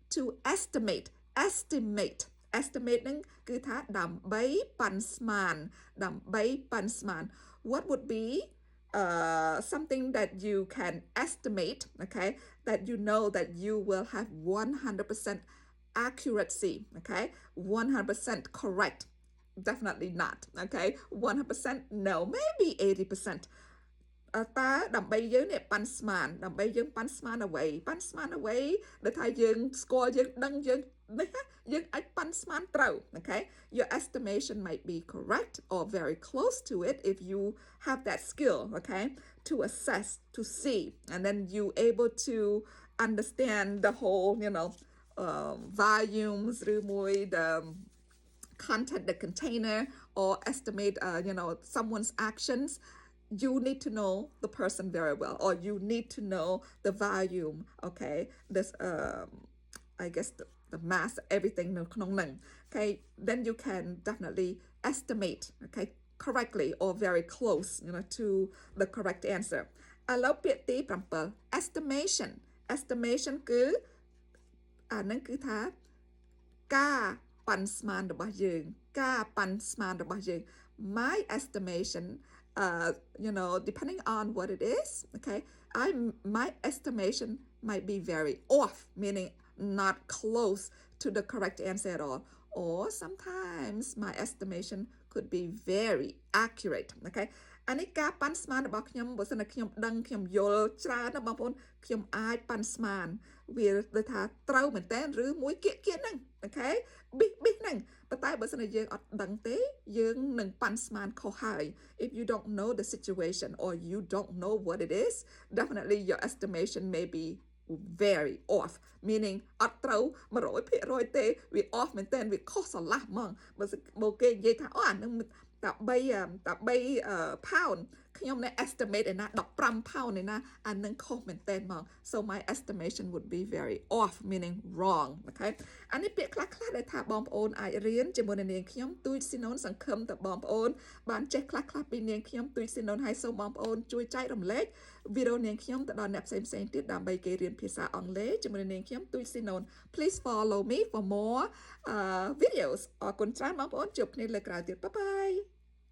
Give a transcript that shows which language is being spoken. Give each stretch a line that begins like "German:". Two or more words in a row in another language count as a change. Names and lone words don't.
Khmer: ហ្នឹងគឺថាដើម្បីប៉ាន់ស្មាន
English: what would be something that you can estimate okay that you know that you will have 100% accuracy okay 100% correct definitely not okay 100% no maybe 80%
Khmer: តើដើម្បីយើង នេះប៉ាន់ស្មានដើម្បីយើងប៉ាន់ស្មានអ្វីដែលថាយើងស្គាល់យើងដឹងយើងនេះយើងអាចប៉ាន់ស្មានត្រូវ
English: okay your estimation might be correct or very close to it if you have that skill okay to assess to see and then you able to understand the whole volumes ឬមួយ the content the container or estimate someone's actions you need to know the person very well or you need to know the volume okay this I guess the mass everything
Khmer: នៅក្នុងហ្នឹង
English: okay then you can definitely estimate okay correctly or very close to the correct answer
Khmer: ឥឡូវពាក្យទី7
English: estimation
Khmer: គឺអាហ្នឹងគឺថាការប៉ាន់ស្មានរបស់យើង
English: my estimation depending on what it is okay my estimation might be very off meaning not close to the correct answer at all or sometimes my estimation could be very accurate okay
Khmer: អានេះការប៉ាន់ស្មានរបស់ខ្ញុំបើសិនតែខ្ញុំដឹងខ្ញុំយល់ច្រើនណាបងប្អូនខ្ញុំអាចប៉ាន់ស្មាន វាដូចថាត្រូវមែនតើឬមួយគៀកហ្នឹងអូខេប៊ីហ្នឹងប៉ុន្តែបើសិនតែយើងអត់ដឹងទេយើងនឹងប៉ាន់ស្មានខុសហើយ
English: if you don't know the situation or you don't know what it is definitely your estimation may be very off meaning
Khmer: អត់ត្រូវ 100% ទេវា
English: off
Khmer: មែនតើវាខុសស្រឡះហ្មងបើគេនិយាយថាអូអានឹងតែ 3 pound ខ្ញុំនៅ estimate ឯណា15 pound ឯណាអានឹងខុសមែនតើហ្មង
English: so my estimation would be very off meaning wrong okay
Khmer: អានេះពាក្យខ្លះដែលថាបងប្អូនអាចរៀនជាមួយនឹងនាងខ្ញុំទូចស៊ីណូនសង្ឃឹមតែបងប្អូនបានចេះខ្លះពីនាងខ្ញុំទូចស៊ីណូនហើយសូមបងប្អូនជួយចែករំលែកវីដេអូនាងខ្ញុំទៅដល់អ្នកផ្សេងទៀតដើម្បីគេរៀនភាសាអង់គ្លេសជាមួយនឹងនាងខ្ញុំទូចស៊ីណូន
English: please follow me for more videos
Khmer: អរគុណច្រើនបងប្អូនជួបគ្នាលើក្រោយទៀត
English: bye bye